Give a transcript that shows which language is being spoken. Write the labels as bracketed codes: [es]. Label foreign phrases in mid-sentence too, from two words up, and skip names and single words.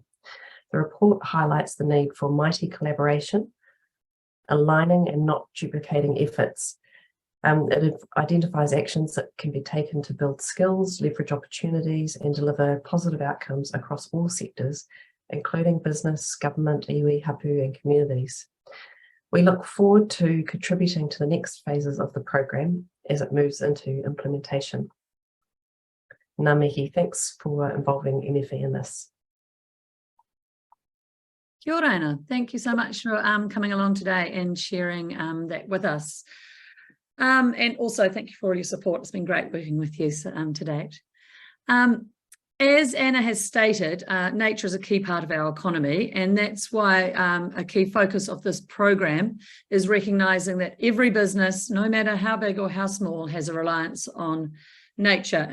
[en] The report highlights the need for mighty collaboration, aligning and not duplicating efforts. It identifies actions that can be taken to build skills, leverage opportunities, and deliver positive outcomes across all sectors, including business, government, [mi] iwi, hapu, [en] and communities. We look forward to contributing to the next phases of the program as it moves into implementation. [mi] Ngā mihi, [en] thanks for involving MFE in this. [mi] Kia ora, Anna. [en] Thank you so much for coming along today and sharing that with us. And also thank you for all your support. It's been great working with you to date. As Anna has stated, nature is a key part of our economy, and that's why a key focus of this program is recognising that every business, no matter how big or how small, has a reliance on nature.